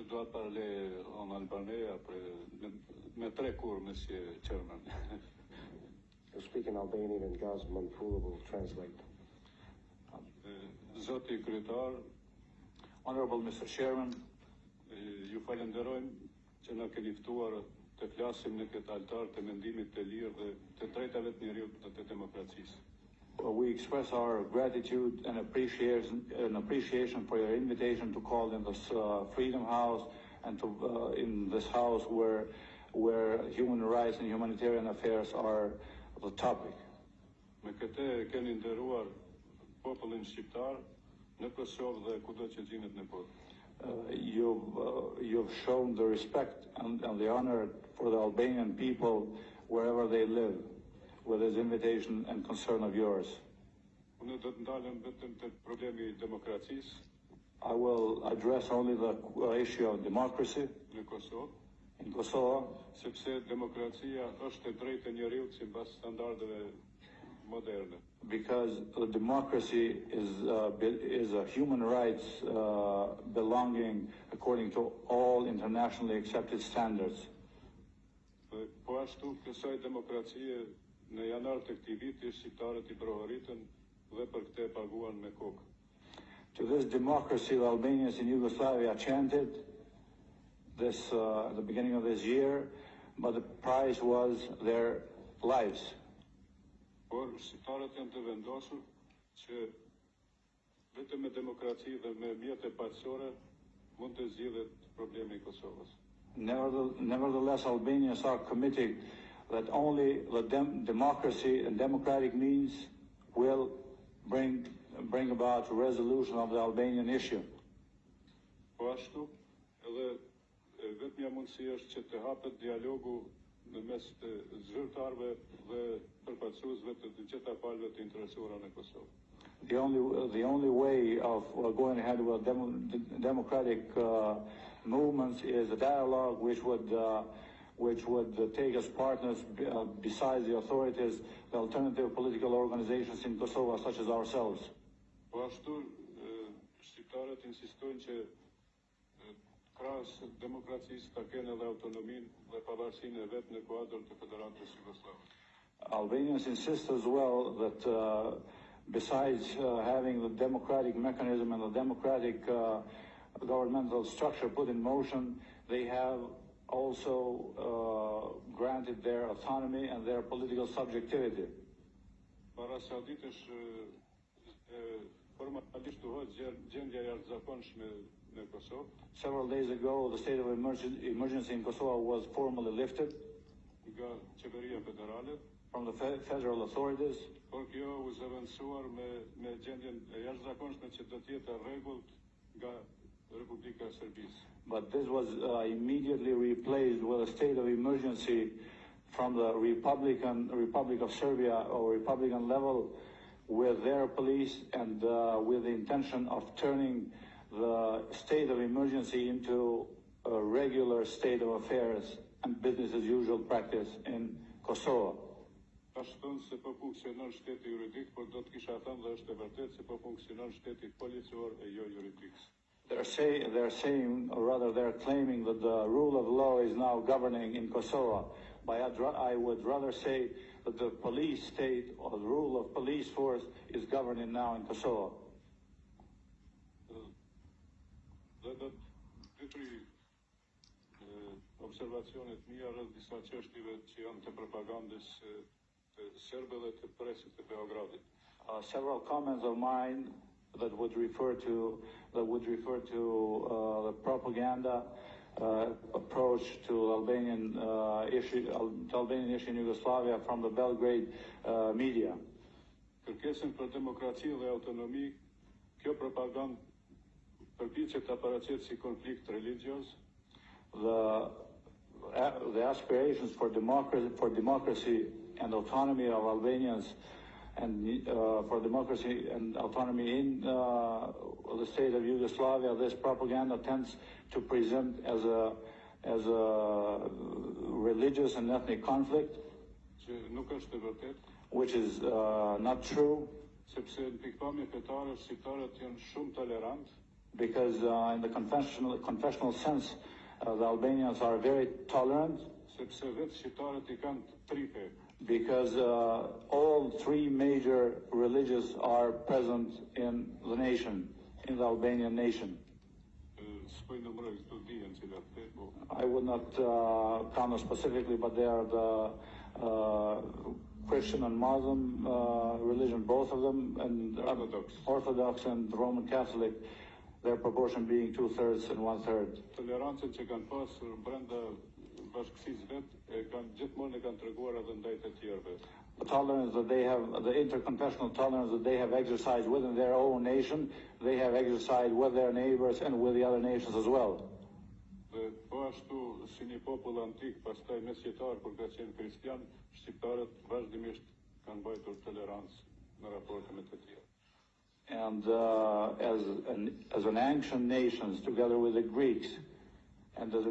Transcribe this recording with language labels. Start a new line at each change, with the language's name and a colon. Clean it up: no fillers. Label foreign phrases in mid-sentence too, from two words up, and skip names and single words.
French: dois parler en albanais après mais très court, Monsieur Chairman.
English: You'll speak in Albanian and Gazman Pula will translate.
Albanian: Zoti Kryetar,
English: Honorable Mr. Chairman,
Albanian: ju falenderojmë që na keni ftuar të flasim në këtë altar të mendimit të lirë dhe të drejtave të njerëzit dhe të demokracisë.
English: we express our gratitude and appreciation for your invitation to call in this Freedom House and to in this house where human rights and humanitarian affairs are the topic.
Albanian: Me këtë keni nderuar popullin shqiptar në Kosovë dhe kudo që gjinet në botë.
English: You've shown the respect and the honor for the Albanian people wherever they live, with this invitation and concern of yours.
Albanian: Unë do të ndalem vetëm te problemi I demokracisë
English: I will address only the issue of democracy
Albanian: në Kosovë,
English: in Kosovo,
Albanian: sepse demokracia është e drejtë e njeriut sipas standardeve moderne.
English: because democracy is a human rights belonging according to all internationally accepted standards.
Albanian: Po ashtu kësaj demokracie në janar të këtij viti shqiptarët I provoritën dhe për këtë e paguan me kokë.
English: To this democracy, the Albanians in Yugoslavia chanted this at the beginning of this year, but the price was their lives.
Albanian: Por shqiptarët janë të vendosur që vetëm me demokraci dhe me mjete paqësore mund të zgjidhet problemi I Kosovës.
English: Nevertheless, Albanians are committed that only the democracy and democratic means will bring about resolution of the Albanian issue.
Albanian: Po ashtu, edhe vetmja mundësi është që të hapet dialogu në mes të zyrtarëve dhe përfaqësuesve të gjitha palëve të interesuara në Kosovë.
English: The only way of going ahead with democratic movements is a dialogue which would take as partners, besides the authorities, the alternative political organizations in Kosovo, such as ourselves.
Albanian: Po ashtu, shqiptarët insistojnë që krahas demokracisë ta kenë edhe autonominë dhe pavarësinë e vet në kuadër të Federatës Jugoslave.
English: Albanians insist as well that besides having the democratic mechanism and the democratic governmental structure put in motion, they have also granted their autonomy and their political subjectivity.
Albanian: Para sa ditësh formalisht u hoq gjendja jashtëzakonshme në Kosovë.
English: Several days ago, the state of emergency in Kosovo was formally lifted
Albanian: Nga qeveria federale,
English: from the federal authorities.
Albanian: por kjo u zëvendësuar me gjendjen e jashtëzakonshme që do të jetë rregullt nga Republika e Serbisë.
English: But this was immediately replaced with a state of emergency from the Republic of Serbia or Republican level, with their police and with the intention of turning the state of emergency into a regular state of affairs and business as usual practice in Kosovo.
Albanian: Tash thonë se po funksionon shteti juridik, por do të kisha thënë dhe është e vërtetë se po funksionon shteti policor e jo juridik.
English: They're saying, or rather they're claiming that the rule of law is now governing in Kosovo. But I would rather say that the police state or the rule of police force is governing now in Kosovo.
Albanian: Dhe do të pyetri observacionet mia rreth disa çështjeve që janë të propagandës të serbe dhe të presit të Beogradit.
English: Several comments of mine that would refer to the propaganda approach to Albanian issue in Yugoslavia from the Belgrade media.
Albanian: Kërkesën për demokraci dhe autonomi, kjo propagandë përpiqet ta paraqet si konflikt religioz.
English: The aspirations for democracy and autonomy of Albanians and for democracy and autonomy in the state of Yugoslavia, this propaganda tends to present as a religious and ethnic conflict,
Albanian: Që nuk është e vërtetë,
English: which is not true,
Albanian: sepse në pikpamje fetare shqiptarët janë shumë tolerant
English: because in the confessional sense, the Albanians are very tolerant.
Albanian: Sepse vetë shqiptarët I kanë tri fe.
English: Because all three major religions are present in the nation, in the Albanian nation. I would not count them specifically, but they are the Christian and Muslim religion, both of them, and Orthodox and Roman Catholic, their proportion being 2/3 and 1/3.
Albanian: Tolerancën që kanë pasur brenda bashkësisë vetë kanë gjithmonë kanë treguar edhe ndaj të tjerëve.
English: The tolerance that they have, the interconfessional tolerance that they have exercised within their own nation, they have exercised with their neighbors and with the other nations as well.
Albanian: Dhe po ashtu si një popull antik, pastaj mesjetar kur ka qenë kristian, shqiptarët vazhdimisht kanë mbajtur tolerancë në raporte me të tjerë.
English: And as an ancient nations, together with the Greeks, and as a